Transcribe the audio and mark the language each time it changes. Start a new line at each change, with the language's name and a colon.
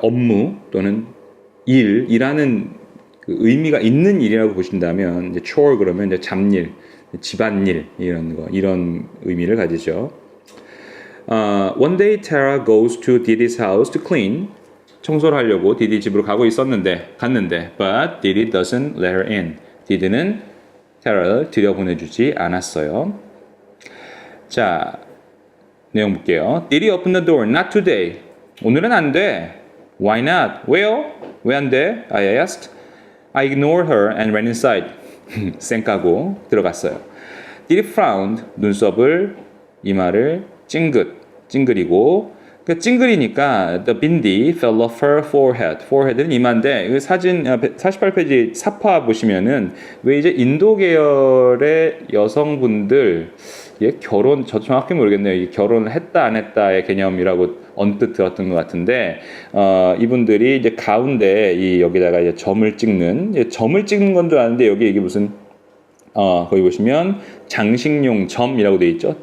Korean: 업무 또는 일이라는 그 의미가 있는 일이라고 보신다면 이제 chore 그러면 이제 잡일, 집안일 이런 의미를 가지죠.
English: One day Tara goes to Didi's house to clean.
Korean: 청소를 하려고 디디 집으로 갔는데
English: but Didi doesn't let her in.
Korean: 디디는 테라를 들여보내주지 않았어요. 자, 내용 볼게요.
English: Did you open the door? Not today.
Korean: 오늘은 안 돼.
English: Why not?
Korean: 왜요? 왜 안 돼?
English: I asked. I ignored her and ran inside.
Korean: 쌩까고 들어갔어요.
English: Did frowned.
Korean: 눈썹을, 이마를 찡그리고 그 찡그리니까
English: the bindi fell off her forehead.
Korean: forehead는 이마인데 이 사진 48페이지 사파 보시면은 왜 이제 인도 계열의 여성분들 저 정확히 모르겠네요. 이 결혼을 했다 안 했다의 개념이라고 언뜻 들었던 것 같은데 이분들이 이제 가운데 여기다가 이제 점을 찍는 건 줄 아는데 여기 이게 무슨 거기 보시면 장식용 점이라고 되어 있죠.